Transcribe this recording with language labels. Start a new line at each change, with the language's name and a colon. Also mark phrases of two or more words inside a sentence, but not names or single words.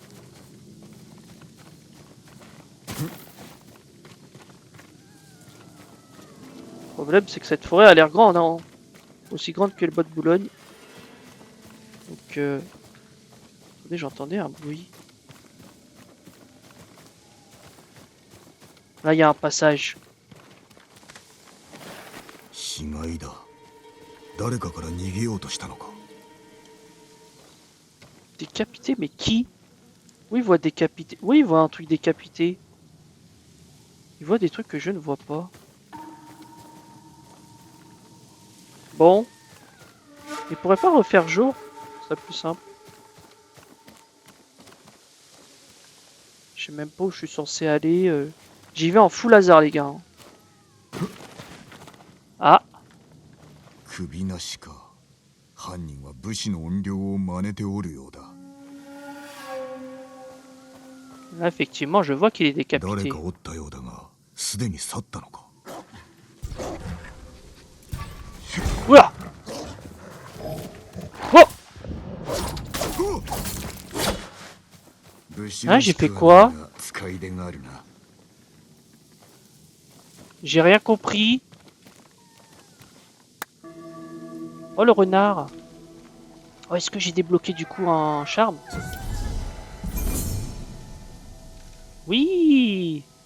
French: Le problème, c'est que cette forêt a l'air grande, hein, aussi grande que le bois de Boulogne. Donc, Attendez, j'entendais un bruit. Là, il y a un passage.
Japanese: 死骸だ。誰かから逃げようとしたのか。
French: Décapité, mais qui? Oui, il voit décapité. Oui, il voit un truc décapité. Il voit des trucs que je ne vois pas. Bon. Il pourrait pas refaire jour? Ce serait plus simple. Je sais même pas où je suis censé aller. J'y vais en full hasard, les gars. Ah.
Japanese: 首なしか。犯人は武士の怨霊を真似ておるようだ。
French: Là, effectivement, je vois qu'il est
Japanese: 誰
French: décapité.
Japanese: かおったようだが、すでに去ったのか。
French: Oula! Oh!
Japanese: 武士
French: Ah,
Japanese: ら
French: j'ai
Japanese: し
French: fait
Japanese: く
French: quoi?
Japanese: はないが使い出があるな。
French: J'ai rien compris. Oh, le renard. Oh, est-ce que j'ai débloqué du coup un charme? Oui!